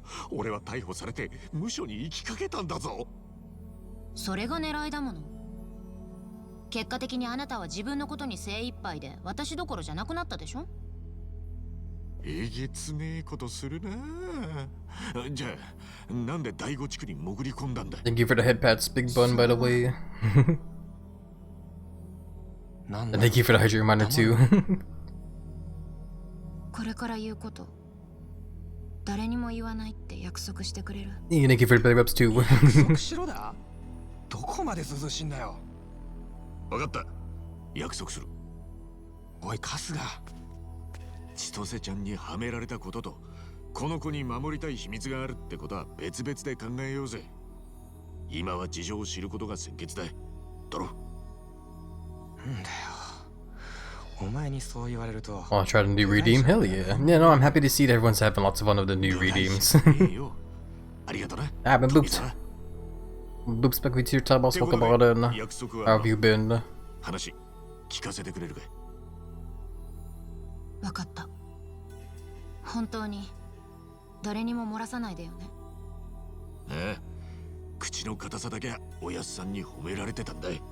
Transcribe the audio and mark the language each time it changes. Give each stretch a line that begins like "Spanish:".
Japanese: 俺は逮捕されて無所に行きかけたんだぞ。それが狙いだもの。結果的にあなたは自分のことに精一杯で私どころじゃなくなったでしょ。えげつねえことするな。じゃあなんで第五地区に潜り込んだんだ？
English: Thank you for the head pats, Big Bun, by the way. And thank you for the hydrate reminder too.
Japanese: これから言うこと誰にも言わないって約束してくれる？
English: Thank you for the belly rubs too.
Japanese: 約束しろだ。どこまで涼しいんだよ。分かった。約束する。おい春日、千歳ちゃんにはめられたことと、この子に守りたい秘密があるってことは別々で考えようぜ。今は事情を知ることが先決だ。だろ。なんだよ。お前にそう言われると。
English: Oh, try the new redeem? Hell yeah. Yeah, no, I'm happy to see that everyone's having lots of fun with the new redeems.
Japanese: ありがとな。
English: I've been booped. Boops back with your time, I'll talk about it. How have you been?
Japanese: 話聞かせてくれるかい。わかった。本当に誰にも漏らさないでよね。ああ、口の硬さだけはおやっさんに褒められてたんだ。